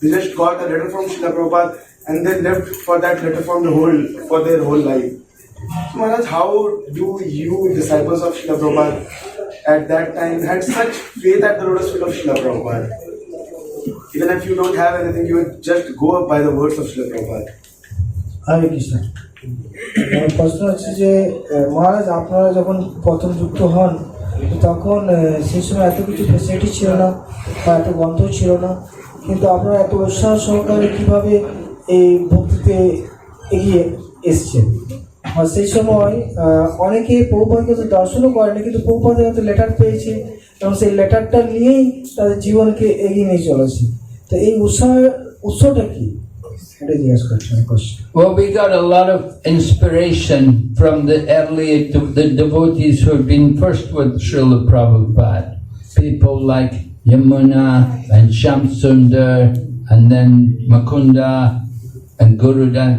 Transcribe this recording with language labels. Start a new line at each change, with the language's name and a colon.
English: They just got a letter from Srila Prabhupada and they lived for that letter for their whole life. So Maharaj, how do you, disciples of Srila Prabhupada, at that time had such faith at the lotus feet of Srila Prabhupada? Even if you don't have anything, you would just go up by the words of Srila Prabhupada.
Bangla: হরে কৃষ্ণ। প্রশ্ন হচ্ছে যে মহারাজ আপনারা যখন প্রথম যুক্ত হন তখন সেই সময় এত কিছু ফেসিলিটি ছিল না বা এত গ্রন্থ ছিল না, কিন্তু আপনারা এত উৎসাহ সহকারে কীভাবে এই ভক্তিতে এগিয়ে এসছেন। আর সেই সময় অনেকে প্রভুপাদকে তো দর্শনও করেনি, কিন্তু প্রভুপাদের হয়তো লেটার পেয়েছে এবং সেই লেটারটা নিয়েই তাদের জীবনকে এগিয়ে নিয়ে চলেছে। তো এই উৎসটা কি? এটা জিজ্ঞেস করছেন question.
English: Well, we got a lot of inspiration from the devotees who have been first with Srila Prabhupada. People like Yamuna and Shamsundar and then Makunda and Gurudas.